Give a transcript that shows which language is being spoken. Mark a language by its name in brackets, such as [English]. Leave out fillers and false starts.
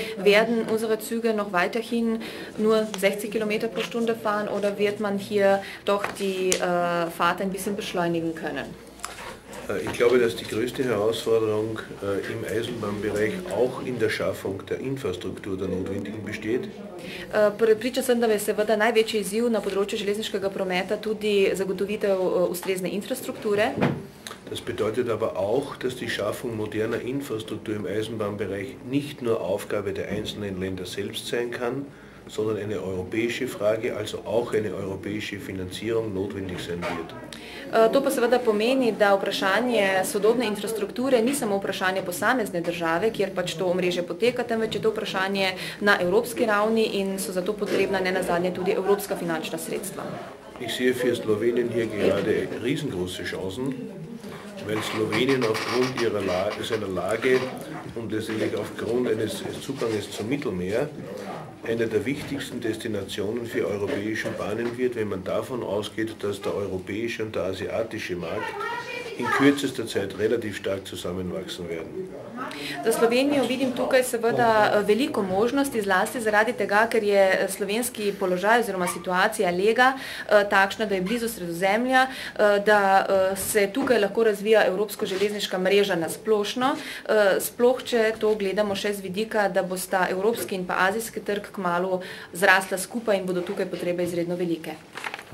[German] Werden unsere Züge noch weiterhin nur 60 km/h fahren oder wird man hier doch die Fahrt ein bisschen beschleunigen können? Ich glaube, dass die größte Herausforderung im Eisenbahnbereich auch in der Schaffung der Infrastruktur der notwendigen besteht. [Slovenian] Priča sem, da je seveda največji izziv na področju železniškega prometa tudi zagotovitev ustrezne infrastrukture. [German] Das bedeutet aber auch, dass die Schaffung moderner Infrastruktur im Eisenbahnbereich nicht nur Aufgabe der einzelnen Länder selbst sein kann, sondern eine europäische Frage, also auch eine europäische Finanzierung notwendig sein wird. [Slovenian] To pa seveda pomeni, da vprašanje sodobne infrastrukture ni samo vprašanje posamezne države, kjer pač to omrežje poteka, temveč je to vprašanje na evropski ravni in so zato potrebna nenazadnje tudi evropska finančna sredstva. [German] Ich sehe für Slowenien hier gerade riesengroße Chancen, weil Slowenien aufgrund seiner Lage und letztendlich aufgrund eines Zuganges zum Mittelmeer eine der wichtigsten Destinationen für europäische Bahnen wird, wenn man davon ausgeht, dass der europäische und der asiatische Markt in kürzester Zeit relativ stark zusammenwachsen werden. [Slovenian] Za Slovenijo vidim tukaj seveda veliko možnosti, zlasti zaradi tega, ker je slovenski položaj oziroma situacija lega takšna, da je blizu Sredozemlja, da se tukaj lahko razvija evropsko železniška mreža na splošno, sploh če to gledamo še z vidika, da bosta evropski in pa azijski trg kmalu zrasla skupaj in bodo tukaj potrebe izredno velike.